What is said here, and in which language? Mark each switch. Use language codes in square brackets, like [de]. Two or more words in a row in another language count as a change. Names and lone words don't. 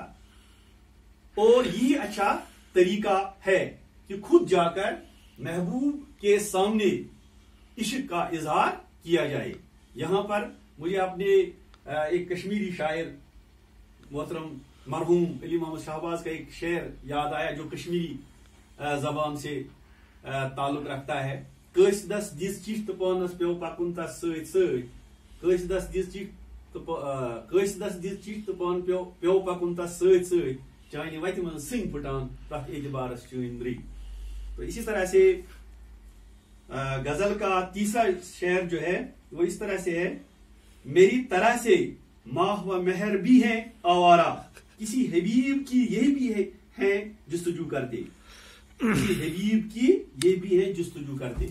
[hi] और ये अच्छा तरीका है कि खुद जाकर महबूब के सामने इश्क का इजहार किया जाए। यहां पर मुझे अपने एक कश्मीरी शायर मोहतरम मरहूम अली मोहम्मद शहबाज का एक शेर याद आया जो कश्मीरी जबान से ताल्लुक रखता है। [ks] कस दस दिस चिश तो पानस पे पकुन तस सत सत, कस दस दिस चिश तो पान पे पकुन तस सत सत, चाहे वत मन सिंह फुटान तथ एतबारस चुंदरी। [hi] तो इसी तरह से गजल का तीसरा शेर जो है वो इस तरह से है, मेरी तरह से माह व मेहर भी है आवारा, किसी हबीब की ये भी है जुस्तजू करते, किसी हबीब की ये भी है जुस्तजू करते।